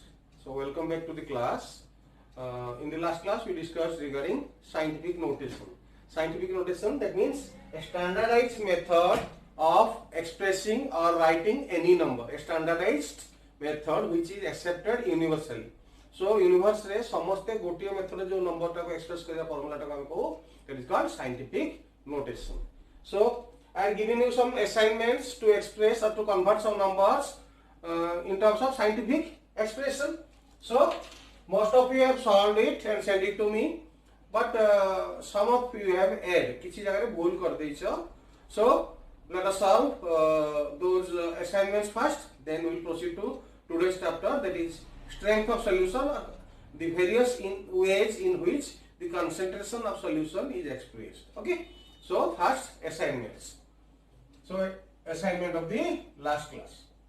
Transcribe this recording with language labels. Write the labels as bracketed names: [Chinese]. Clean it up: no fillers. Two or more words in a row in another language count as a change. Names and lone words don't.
[English] So welcome back to the class. In the last class we discussed regarding scientific notation. Scientific notation, that means a standardized method of expressing or writing any number. A standardized method which is accepted universally. So universe [Odia] ରେ ସମସ୍ତେ ଗୋଟିଏ ମେଥଡ ଯୋ ନମ୍ବର ଟାକୁ ଏକ୍ସପ୍ରେସ କରିୟା ଫର୍ମୁଲା ଟାକୁ ଆମେ କହୁ, [English] that is called scientific notation. So I am giving you some assignments to express or to convert some numbers in terms of scientific expression. So most of you have solved it and sent it to me, but some of you have added [Odia] କିଛି ଜାଗା ରେ ଭୁଲ କରି ଦେଇଛ. [English] So let us solve those assignments first, then we will proceed to today's chapter, that is strength of solution, the various ways in which the concentration of solution is expressed. Okay, so first assignments. So assignment of the last class.